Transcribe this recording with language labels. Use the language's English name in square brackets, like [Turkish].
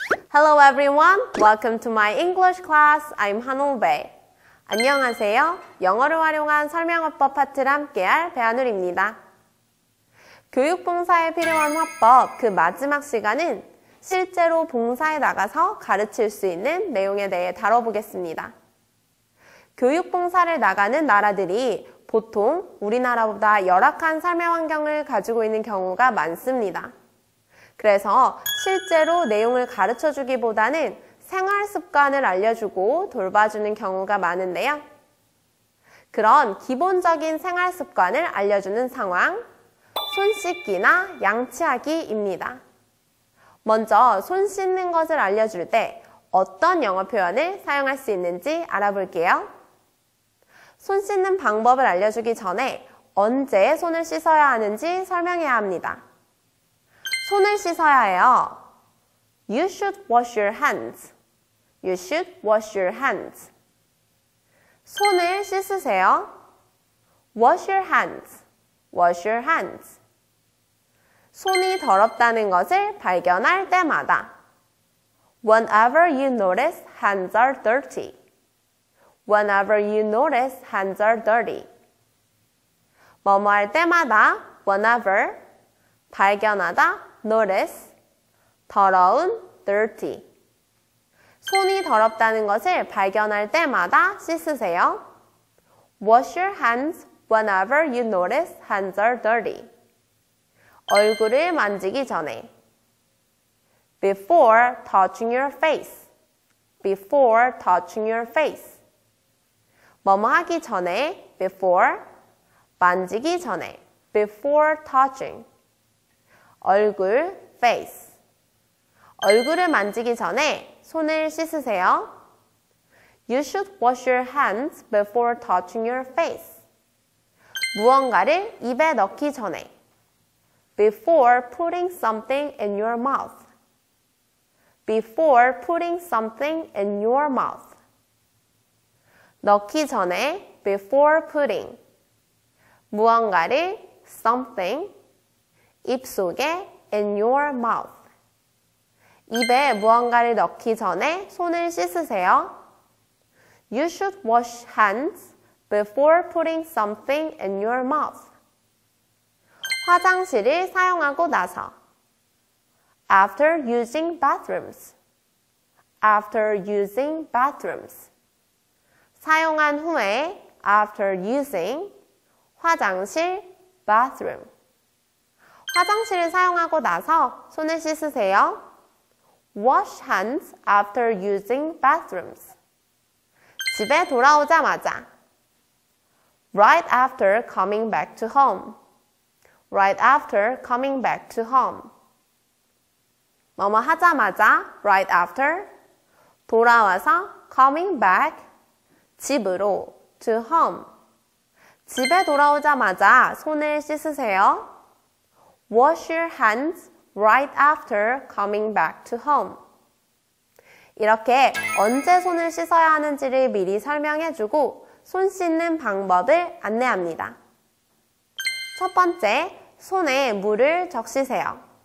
[English] Hello everyone, welcome to my English class. [Korean] I'm 한올베. 안녕하세요. 영어를 활용한 설명화법 파트를 함께할 배한울입니다. 교육봉사에 필요한 화법 그 마지막 시간은 실제로 봉사에 나가서 가르칠 수 있는 내용에 대해 다뤄보겠습니다. 교육봉사를 나가는 나라들이 보통 우리나라보다 열악한 삶의 환경을 가지고 있는 경우가 많습니다. 그래서 실제로 내용을 가르쳐주기보다는 생활 습관을 알려주고 돌봐주는 경우가 많은데요. 그런 기본적인 생활 습관을 알려주는 상황, 손 씻기나 양치하기입니다. 먼저 손 씻는 것을 알려줄 때 어떤 영어 표현을 사용할 수 있는지 알아볼게요. 손 씻는 방법을 알려주기 전에 언제 손을 씻어야 하는지 설명해야 합니다. 손을 씻어야 해요. [English] You should wash your hands. You should wash your hands. [Korean] 손을 씻으세요. [English] Wash your hands. Wash your hands. [Korean] 손이 더럽다는 것을 발견할 때마다 [English] Whenever you notice hands are dirty. Whenever you notice hands are dirty. [Korean] 뭐뭐 할 때마다 whenever 발견하다 notice 더러운 dirty. 손이 더럽다는 것을 발견할 때마다 씻으세요. [English] Wash your hands whenever you notice hands are dirty. [Korean] 얼굴을 만지기 전에 [English] Before touching your face. Before touching your face. [Korean] 뭐뭐 하기 전에 before 만지기 전에 [English] before touching. [Korean] 얼굴 face. 얼굴을 만지기 전에 손을 씻으세요. [English] You should wash your hands before touching your face. [Korean] 무언가를 입에 넣기 전에 [English] Before putting something in your mouth. Before putting something in your mouth. [Korean] 넣기 전에 [English] before putting. 무언가를 something 입속에 in your mouth. [Korean] 입에 무언가를 넣기 전에 손을 씻으세요. [English] You should wash hands before putting something in your mouth. [Korean] 화장실을 사용하고 나서 [English] After using bathrooms. After using bathrooms. [Korean] 사용한 후에 [English] after using 화장실 bathroom. [Korean] 화장실을 사용하고 나서 손을 씻으세요. [English] Wash hands after using bathrooms. [Korean] 집에 돌아오자마자 [English] Right after coming back to home. Right after coming back to home. [Korean] 뭐뭐 하자마자 [English] right after 돌아와서 coming back 집으로 to home. [Korean] 집에 돌아오자마자 손을 씻으세요. Wash your hands right after coming back to home. 이렇게 언제 손을 씻어야 하는지를 미리 설명해주고 손 씻는 방법을 안내합니다. 첫 번째, 손에 물을 적시세요.